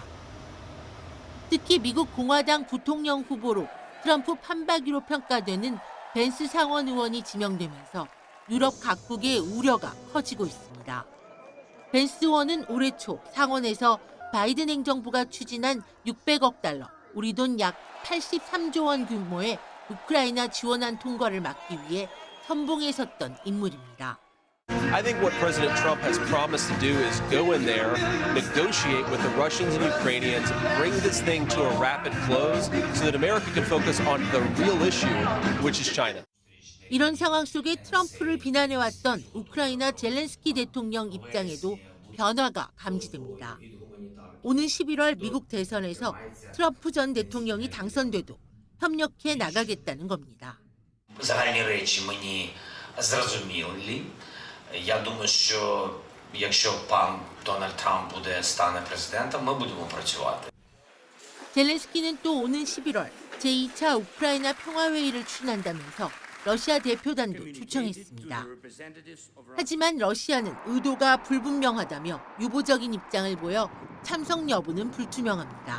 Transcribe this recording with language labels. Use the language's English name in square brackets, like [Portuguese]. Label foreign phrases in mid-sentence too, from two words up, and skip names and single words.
[Korean] 특히 미국 공화당 부통령 후보로 트럼프 판박이로 평가되는 벤스 상원 의원이 지명되면서 유럽 각국의 우려가 커지고 있습니다. 벤스 의원은 올해 초 상원에서 바이든 행정부가 추진한 600억 달러, 우리 돈 약 83조 원 규모의 우크라이나 지원안 통과를 막기 위해 선봉에 섰던 인물입니다. [English] I think what President Trump has promised to do is go in there, negotiate with the Russians and Ukrainians, bring this thing to a rapid close so that America can focus on the real issue, which is China. [Korean] 이런 상황 속에 트럼프를 비난해왔던 우크라이나 젤렌스키 대통령 입장에도 변화가 감지됩니다. 오는 11월 미국 대선에서 트럼프 전 대통령이 당선돼도 협력해 나가겠다는 겁니다. [Ukrainian] Загальні речі мені зрозумілі. Я думаю, що якщо пан Дональд Трамп стане президентом, ми будемо працювати. [Korean] 젤렌스키는 또 오는 11월 제2차 우크라이나 평화회의를 추진한다면서 러시아 대표단도 초청했습니다. 하지만 러시아는 의도가 불분명하다며 유보적인 입장을 보여 참석 여부는 불투명합니다.